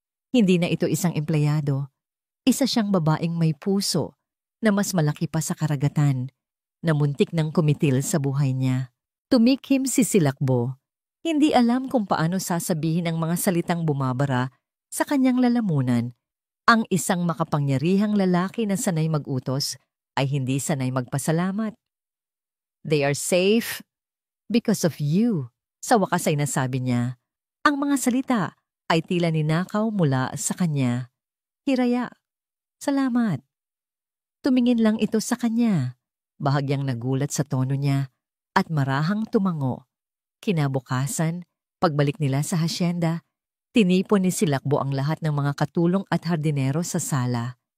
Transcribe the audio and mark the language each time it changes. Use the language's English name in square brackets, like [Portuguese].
[Filipino] Hindi na ito isang empleyado, isa siyang babaeng may puso na mas malaki pa sa karagatan, na muntik ng kumitil sa buhay niya. Tumikim si Silakbo. Hindi alam kung paano sasabihin ang mga salitang bumabara sa kanyang lalamunan. Ang isang makapangyarihang lalaki na sanay mag-utos ay hindi sanay magpasalamat. [English] They are safe because of you. [Filipino] Sa wakas ay nasabi niya. Ang mga salita ay tila ninakaw mula sa kanya. Hiraya, salamat. Tumingin lang ito sa kanya. Bahagyang nagulat sa tono niya at marahang tumango. Kinabukasan, pagbalik nila sa hasyenda, tinipon ni Silakbo ang lahat ng mga katulong at hardinero sa sala.